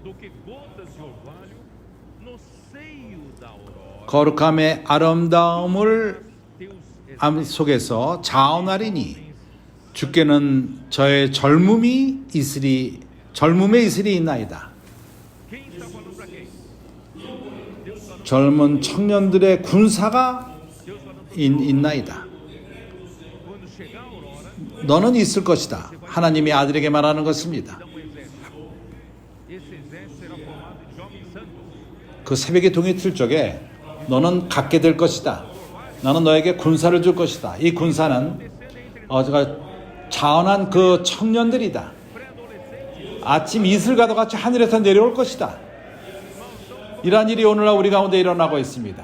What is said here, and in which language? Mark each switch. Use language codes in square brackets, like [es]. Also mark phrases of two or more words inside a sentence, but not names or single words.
[ko] 거룩함의 아름다움을 속에서 자원하리니 주께는 저의 젊음의 이슬이 있나이다. 젊은 청년들의 군사가 있나이다. 너는 있을 것이다. 하나님이 아들에게 말하는 것입니다. [pt] dá um exército. Esse exército será formado de jovens santos. [ko] 그 새벽의 동이 틀 적에 너는 갖게 될 것이다. 나는 너에게 군사를 줄 것이다. 이 군사는 자원한 그 청년들이다. 아침 이슬과도 같이 하늘에서 내려올 것이다. 이러한 일이 오늘날 우리 가운데 일어나고 있습니다.